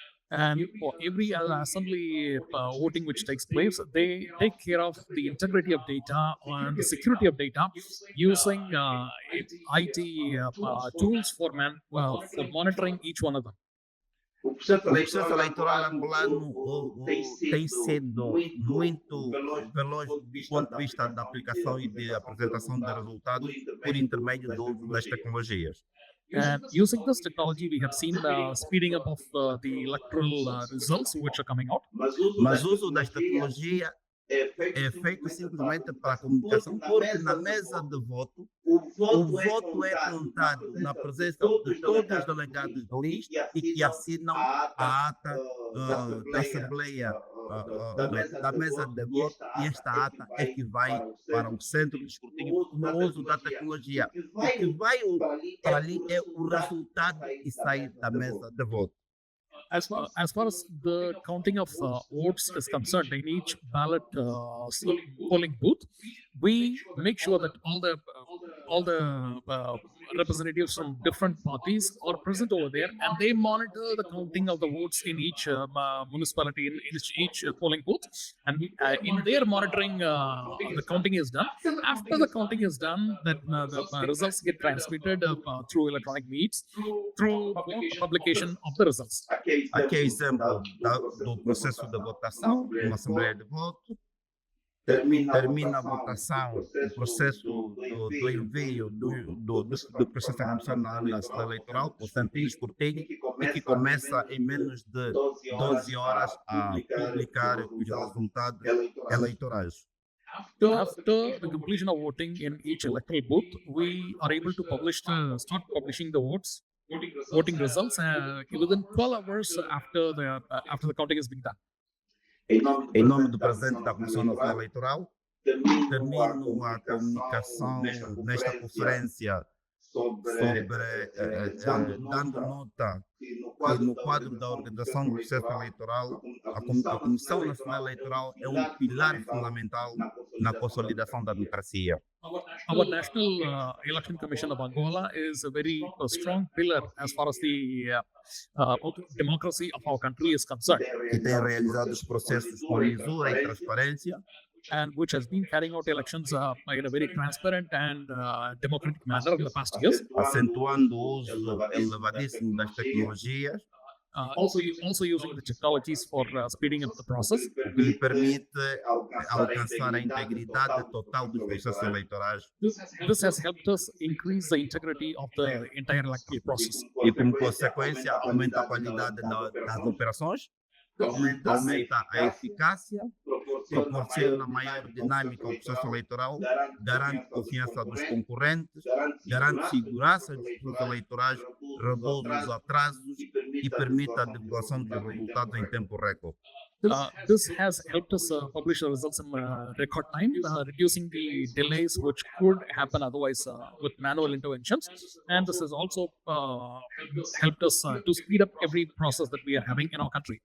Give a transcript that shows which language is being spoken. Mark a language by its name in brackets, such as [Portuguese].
[English] And for every assembly voting which takes place, they take care of the integrity of data and the security of data using IT tools for monitoring each one of them. [Portuguese] O processo eleitoral angolano tem sido muito veloz do ponto de vista da aplicação e de apresentação de resultados por intermédio do uso das tecnologias. And using this technology, we have seen the speeding up of the electoral results which are coming out. Mas o uso das tecnologias é feito simplesmente para a comunicação, porque na mesa de voto, o voto é contado na presença de todos os delegados de lista e que assinam a ata da Assembleia da mesa de voto, e esta ata é que vai para o centro de escrutínio no uso da tecnologia. O que vai para ali é o resultado que sai da mesa de voto. [English] As far as the counting of votes is concerned, in each ballot polling booth, we make sure that all the representatives from different parties are present over there, and they monitor the counting of the votes in each municipality, in each polling booth. And in their monitoring, the counting is done. After the counting is done, then the results get transmitted through electronic means, through publication of the results. [Portuguese] Aqui é exemplo do processo de votação, uma Assembleia de Voto. Termina a votação, o processo do envio do processo de admissão na Nacional Eleitoral, o centro de escrutínio, e que começa em menos de 12 horas a publicar os resultados eleitorais. [English] After the completion of voting in each electoral booth, we are able to start publishing the voting results within 12 hours after the counting has been done. [Portuguese] Em nome do presidente da Comissão Nacional Eleitoral, termino a comunicação nesta conferência sobre dando nota que no quadro da organização do processo eleitoral, a Comissão Nacional Eleitoral é um pilar fundamental na consolidação da democracia. [English] Our National Election Commission of Angola is a very strong pillar as far as the democracy of our country is concerned. [Portuguese] Que tem realizado os processos com lisura e transparência, [English] and which has been carrying out elections in a very transparent and democratic manner in the past years. [Portuguese] Acentuando o uso elevadíssimo das tecnologias, [English] Also using the technologies for speeding up the process. [Portuguese] o que lhe permite alcançar a integridade total dos processos eleitorais [English] This has helped us increase the integrity of the entire electoral process. [Portuguese] e, como consequência, aumenta a qualidade das operações, aumenta a eficácia, proporciona maior dinâmica ao processo eleitoral, garante confiança dos concorrentes, garante segurança dos processos eleitorais, reduz os atrasos e permite a divulgação dos resultados em tempo recorde. [English] This has helped us publish the results in record time, reducing the delays which could happen otherwise with manual interventions. And this has also helped us to speed up every process that we are having in our country.